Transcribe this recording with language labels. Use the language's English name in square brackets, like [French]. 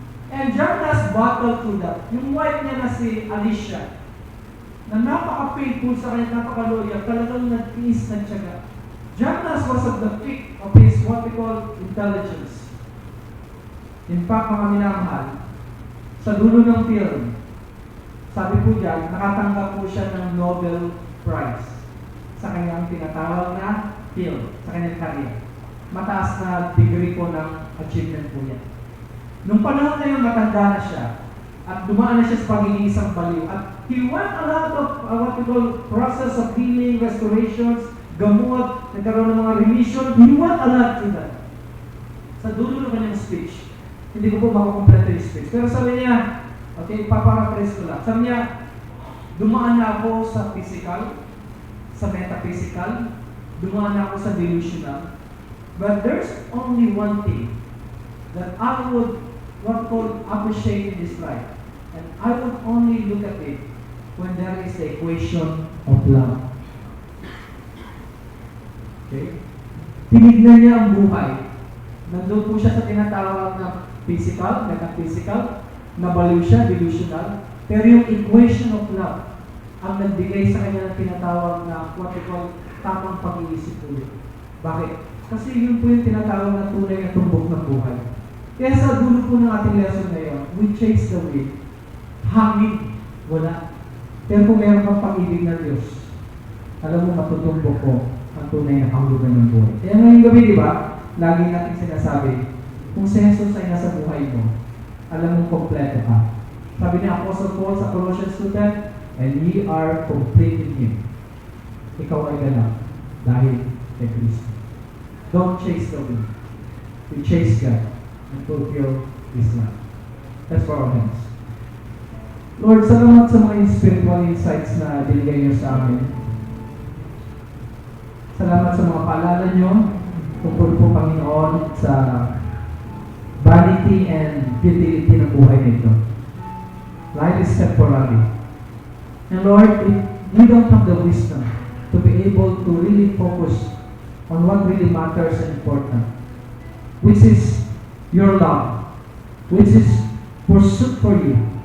[English] And John Nash battled through that. [Filipino] Yung wife niya na si Alicia, na napaka-faithful sa kanya, napaka-loyal, talagang nag-tiis, nagtyaga. [English] John Nash was at the peak of his what we call intelligence. [Filipino] In fact, mga minamahal, sa dulo ng film, sabi po dyan, nakatanggap po siya ng Nobel Prize sa kanyang tinatawag na film, sa kanyang career. Mataas na degree po ng achievement po yan. Nung panahon na yun, matanda na siya. At dumaan na siya sa pagiging isang baliw. [English] At he went a lot of what we call process of healing, restorations, [Filipino] gamot, nagkaroon ng mga [English] remission. He went a lot to that. [Filipino] Sa dulo ng kanyang speech, hindi ko po makakompleto yung speech. Pero sabi niya, okay, paparaphrase ko lang. Sabi niya, dumaan na ako sa physical, sa metaphysical, dumaan na ako sa delusional. [English] But there's only one thing that I would, what called, appreciate in this life. And I would only look at it when there is the equation of love. Okay? [Filipino] Tinignan niya ang buhay. Nandun po siya sa tinatawag na physical, metaphysical, nabaliw siya, delusional. Pero yung equation of love ang nagbigay sa kanya ng tinatawag na [English] what we call [Filipino] tamang pag-iisip ulit. Bakit? Kasi yun po yung tinatawag na tunay na tumbok ng buhay. Kaya sa dulo po ng ating lesson ngayon, [English] we chase the wind. [Filipino] Hangin, wala. Pero kung meron kang pag-ibig ng Diyos, alam mo matutumbok ko ang tunay na kahulugan ng buhay. Kaya ngayong gabi, di ba, lagi natin sinasabi, kung si Jesus ay nasa buhay mo, alam mo kompleto ka. Sabi ni Apostle Paul sa Colossians 2:10, [English] and ye are complete in Him. [Filipino] Ikaw ay ganap dahil kay Kristo. [English] Don't chase the wind. We chase God and fulfill His love. That's for our hands. [Filipino] Lord, salamat sa mga spiritual insights na binigay niyo sa amin. Salamat sa mga paalala niyo tungkol po, Panginoon, sa [English] vanity and futility [Filipino] ng buhay nito. [English] Life is temporary. And Lord, if we don't have the wisdom to be able to really focus on what really matters and important, which is your love, which is pursuit for you.